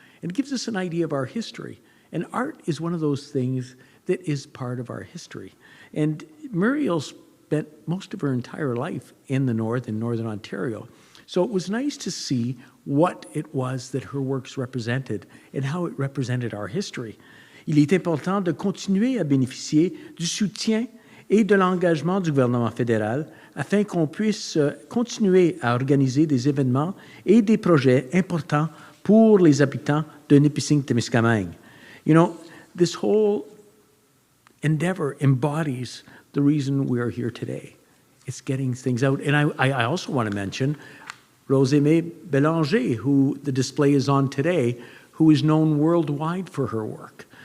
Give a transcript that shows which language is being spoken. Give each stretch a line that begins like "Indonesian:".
English: And it gives us an idea of our history. And art is one of those things that is part of our history. And Muriel spent most of her entire life in the North, in Northern Ontario. So it was nice to see what it was that her works represented and how it represented our history.
French: Il est important de continuer à bénéficier du soutien et de l'engagement du gouvernement fédéral afin qu'on puisse continuer à organiser des événements et des projets importants pour les habitants de Nipissing-Témiscamingue.
English: You know, this whole endeavor embodies the reason we are here today. It's getting things out. And I also want to mention Rosemée Bélanger, who the display is on today, who is known worldwide for her work.